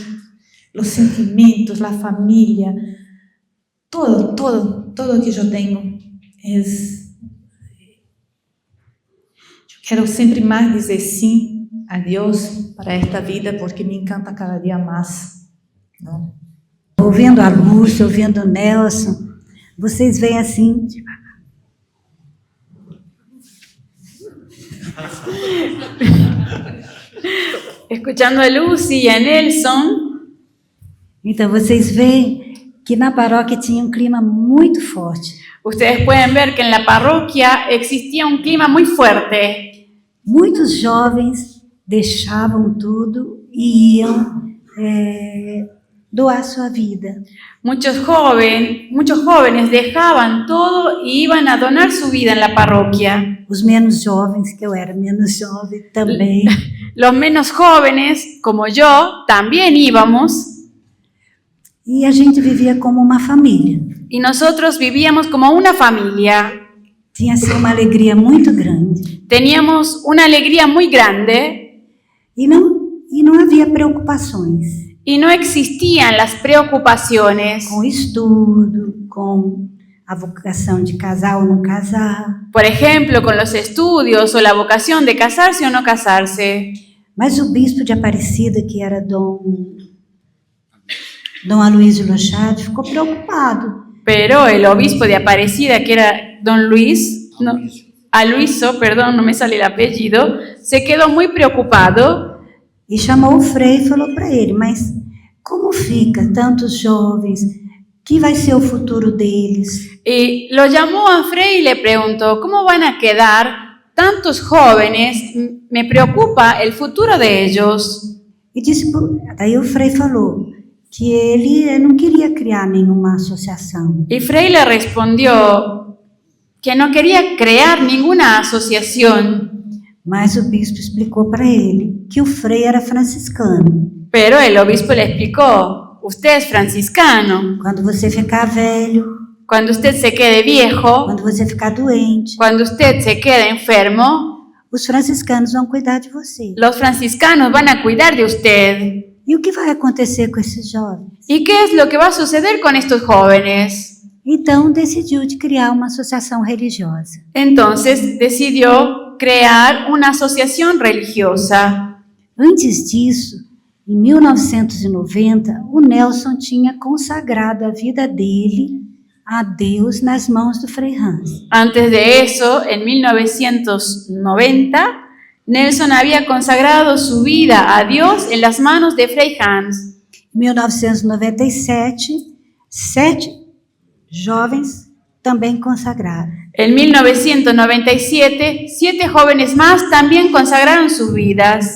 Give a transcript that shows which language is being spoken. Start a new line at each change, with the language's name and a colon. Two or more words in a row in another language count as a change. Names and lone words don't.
Spanish: Los sentimientos, la familia, todo que yo tengo es... Yo quiero siempre más decir sí a Dios para esta vida, porque me encanta cada día más, ¿no?
Portuguese: Ouvindo a Lúcia, ouvindo o Nelson, vocês veem assim...
Spanish: Escuchando a Lucy y a Nelson,
Portuguese: Então, vocês veem que na paróquia tinha um clima muito forte.
Spanish: ustedes pueden ver que en la parroquia existía un clima muy fuerte.
Portuguese: Muitos jovens deixavam tudo e iam doar sua vida.
Spanish: Muchos jóvenes dejaban todo y iban a donar su vida en la parroquia.
Portuguese: Os menos jovens, que eu era menos jovem também.
Spanish: Los menos jóvenes, como yo, también íbamos.
Portuguese: E a gente vivia como uma família.
Spanish: Y nosotros vivíamos como una familia.
Portuguese: Tinha assim uma alegria muito grande.
Spanish: Teníamos una alegría muy grande
Portuguese: E não havia preocupações.
Spanish: y no existían las preocupaciones.
Portuguese: Com estudo, com a vocação de casar ou não casar.
Spanish: Por ejemplo, con los estudios o la vocación de casarse o no casarse.
Portuguese: Mas o bispo de Aparecida, que era Dom Aloysio Lochade, ficou preocupado.
Spanish: Pero el obispo de Aparecida, que era don Luis, Aloysio, perdón, no me sale el apellido, se quedó muy preocupado.
Portuguese: E chamou o frei e falou para ele, mas como fica tantos jovens? Que vai ser o futuro deles?
Spanish: Y lo llamó a Frei y le preguntó, ¿cómo van a quedar tantos jóvenes? Me preocupa el futuro de ellos.
Portuguese: E disse, daí o frei falou que ele não queria criar nenhuma associação.
Spanish: Y Frei le respondió que no quería crear ninguna asociación.
Portuguese: Mas o bispo explicou para ele que o frei era franciscano.
Spanish: Pero el obispo le explicó, usted es franciscano.
Portuguese: Quando você ficar velho,
Spanish: Cuando usted se quede viejo,
Portuguese: quando você ficar doente,
Spanish: cuando usted se quede enfermo,
Portuguese: os franciscanos vão cuidar de você.
Spanish: Los franciscanos van a cuidar de usted.
Portuguese: E o que vai acontecer com esses jovens?
Spanish: ¿Y qué es lo que va a suceder con estos jóvenes?
Portuguese: Então decidiu de criar uma associação religiosa.
Spanish: Entonces decidió crear una asociación religiosa.
Portuguese: Antes disso, em 1990, o Nelson tinha consagrado a vida dele a Deus nas mãos do Frei Hans.
Spanish: Antes de eso, en 1990, Nelson había consagrado su vida a Dios en las manos de Frei Hans.
Portuguese: Em 1997, 7 jovens também consagraram.
Spanish: En 1997, 7 jóvenes más también consagraron sus vidas.